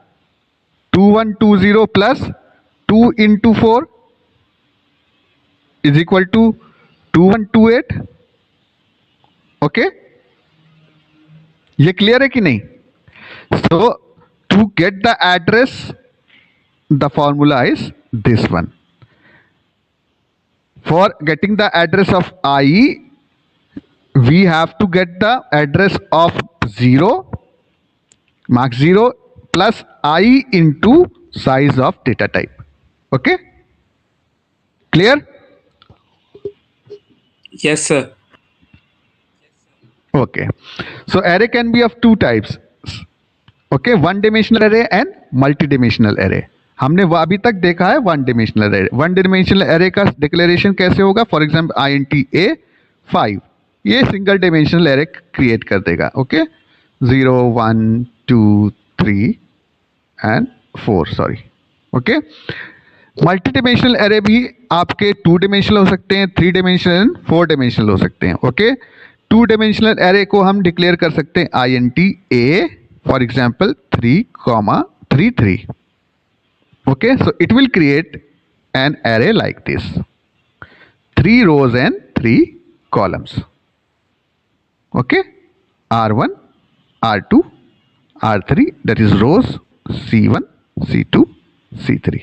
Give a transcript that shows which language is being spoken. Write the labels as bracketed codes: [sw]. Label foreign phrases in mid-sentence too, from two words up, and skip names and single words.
[en] 2120 plus 2 into 4 is equal to 2128. [hi] ओके, ये क्लियर है कि नहीं? [en] So to get the address the formula is this one. For getting the address of I, we have to get the address of 0, mark 0 plus I into size of data type. Okay? Clear? yes sir Okay. So array can be of two types. Okay, one dimensional array and multi-dimensional array. [hi] हमने वो अभी तक देखा है [en] one dimensional array. one dimensional array [hi] का डिक्लेरेशन कैसे होगा? [en] for example int a 5, [hi] ये [en] single dimensional array create [hi] कर देगा. [en] okay, 0 1 2 3 and 4, sorry. [hi] ओके, [en] multi dimensional array [hi] भी आपके [en] 2 dimensional [hi] हो सकते हैं, [en] 3 dimensional and 4 dimensional [hi] हो सकते हैं. ओके, [en] 2 dimensional array [hi] को हम डिक्लेयर कर सकते हैं int a, [en] for example 3, 3 3. Okay, so it will create an array like this, 3 rows and 3 columns. Okay, R1, R2, R3, that is rows, C1, C2, C3.